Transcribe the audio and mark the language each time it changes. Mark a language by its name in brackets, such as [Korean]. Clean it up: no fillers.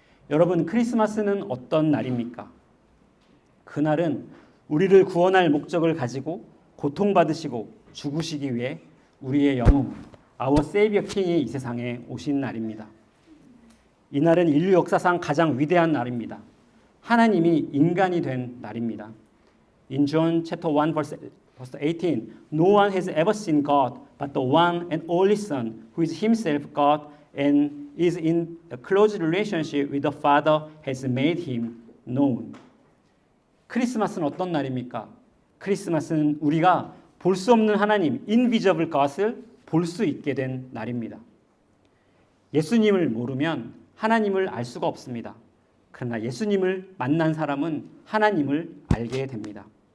[Korean] 여러분, 크리스마스는 어떤 날입니까? 그날은 우리를 구원할 목적을 가지고 고통받으시고 죽으시기 위해 우리의 영웅, Our Savior King이 이 세상에 오신 날입니다. 이 날은 인류 역사상 가장 위대한 날입니다. 하나님이 인간이 된 날입니다. [English] In John chapter 1 verse 18, no one has ever seen God but the one and only Son, who is himself God and is in a close relationship with the Father, has made him known. [Korean] 크리스마스는 어떤 날입니까? 크리스마스는 우리가 볼 수 없는 하나님, invisible God을 볼 수 있게 된 날입니다. 예수님을 모르면 하나님을 알 수가 없습니다. 그러나 예수님을 만난 사람은 하나님을 알게 됩니다.